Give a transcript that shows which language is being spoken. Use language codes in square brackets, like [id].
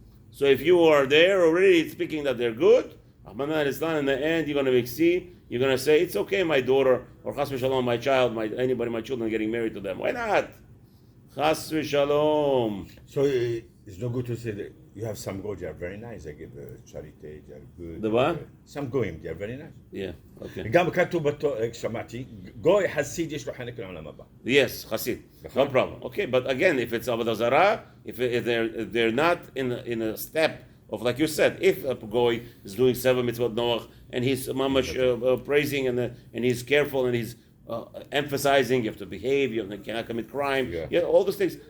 [en] So if you are there already speaking that they're good, in the end you're going to you're going to say, it's okay, my daughter, or chas v'shalom, my child, my children getting married to them. Why not? Chas v'shalom. So it's no good to say that you have some goyim, they are very nice. They give charity, they are good. The what? Some goyim, they are very nice. Yeah, okay. [he] גם כתוב שמעתי, גוי חסיד יש לו חלק לעולם הבא. [en] Yes, Hasid. No problem. Okay, but again, if it's Avodah Zarah, if they're not in a step of, like you said, if a goy is doing 7 mitzvot Noach and he's mamash praising and he's careful and he's emphasizing you have to behave, you cannot commit crime, all those things.